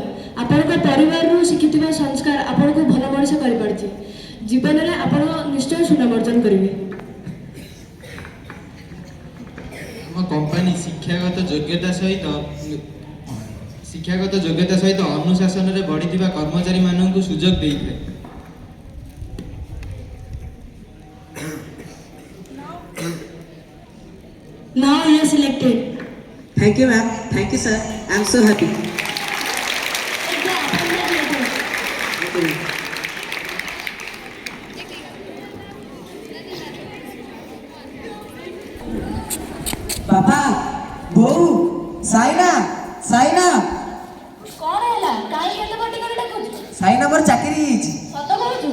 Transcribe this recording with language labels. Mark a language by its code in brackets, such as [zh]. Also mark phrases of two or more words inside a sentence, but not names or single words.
[or] ଆପଣଙ୍କ ପରିବାରରୁ ଶିଖିଥିବା ସଂସ୍କାର ଆପଣଙ୍କୁ ଭଲ ମଣିଷ କରିପାରିଛି। ଜୀବନରେ ଆପଣ ନିଶ୍ଚୟ ସୁନାମ ଅର୍ଜନ କରିବେ। ଆମ କମ୍ପାନୀ ଶିକ୍ଷା ଶିକ୍ଷାଗତ ଯୋଗ୍ୟତା ସହିତ ଅନୁଶାସନରେ ବଢ଼ିଥିବା କର୍ମଚାରୀମାନଙ୍କୁ ସୁଯୋଗ ଦେଇଥାଏ। [en] Now you are selected. Thank you, ma'am. Thank you, sir. I'm so happy. Thank you, ma'am. [or] ବାପା ବୋଉ ସାଇନା ସାଇନା କଣ ହେଲା କାହିଁକି ଏତେ ପାଟି କରି ଡାକୁଛୁ? ସାଇନା ମୋର ଚାକିରି ହେଇଛି। ସତ କହୁଛୁ?